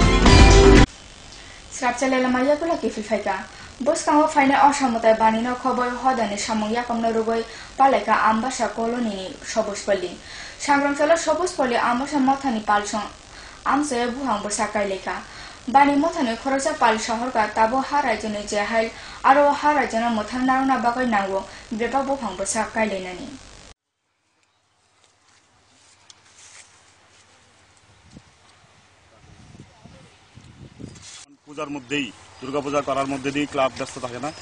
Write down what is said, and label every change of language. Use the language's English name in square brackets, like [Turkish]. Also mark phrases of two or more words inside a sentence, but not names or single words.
[Kok Borok] Srapchalala maya pula kifilfaika. Bos kang faina osamotai banino khobor hodane samungya kamna rugoi paleka ambasa koloni ni sobospali. Sangrangchala sobospali ambasa mothani palsong amse buhang bosakai leka. বানি মথানে খরচা পাল শহরকা তাবো হা রাজ্যনি জেহাইল আরো হা রাজ্যনা মথান নারনা বাগৈ নাঙ্গো ব্রেপা বফাং বসা কাইলেনানি [Bangla] পূজার মধ্যেই দুর্গাপূজা করার মধ্যে দিয়ে ক্লাব ব্যস্ত থাকে না।